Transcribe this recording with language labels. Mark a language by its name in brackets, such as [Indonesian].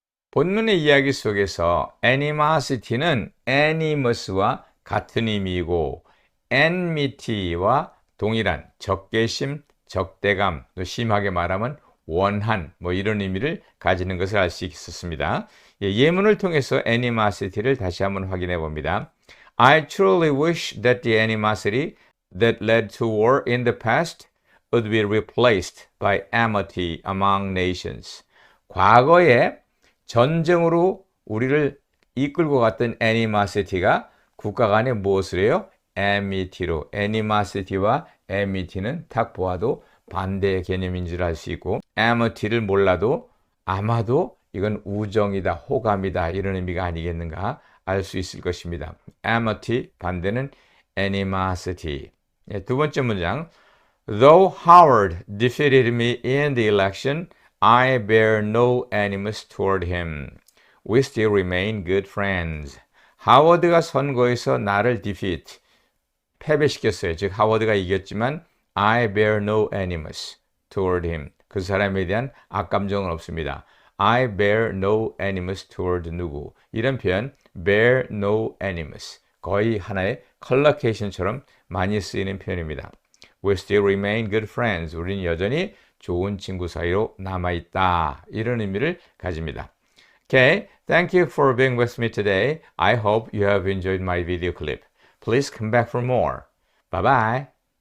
[Korean] 본문의 이야기 속에서 animosity는 animous와 같은 의미이고 enmity와 동일한 적개심, 적대감, 또 심하게 말하면 원한, 이런 의미를 가지는 것을 알 수 있었습니다. 예문을 통해서 animosity를 다시 한번 확인해 봅니다. [English] I truly wish that the animosity that led to war in the past would be replaced by amity among nations. [Korean] 과거에 전쟁으로 우리를 이끌고 갔던 animosity가 국가 간에 무엇을 해요? amity로. animosity와 amity는 딱 보아도 반대의 개념인 줄 알 수 있고 amity를 몰라도 아마도 이건 우정이다, 호감이다 이런 의미가 아니겠는가 알 수 있을 것입니다. amity 반대는 animosity. 두 번째 문장 [English] Though Howard defeated me in the election, I bear no animus toward him. We still remain good friends. [Korean] 하워드가 선거에서 나를 defeat, 패배시켰어요. 즉 하워드가 이겼지만 [English] I bear no animus toward him. [Korean] 그 사람에 대한 악감정은 없습니다. [English] I bear no animus toward [Korean] 누구. 이런 표현 [English] bear no animus [Korean] 거의 하나의 컬러케이션처럼 많이 쓰이는 표현입니다. [English] We still remain good friends. [Korean] 우리는 여전히 좋은 친구 사이로 남아있다. 이런 의미를 가집니다. [English] Okay, thank you for being with me today. I hope you have enjoyed my video clip. Please come back for more. Bye-bye.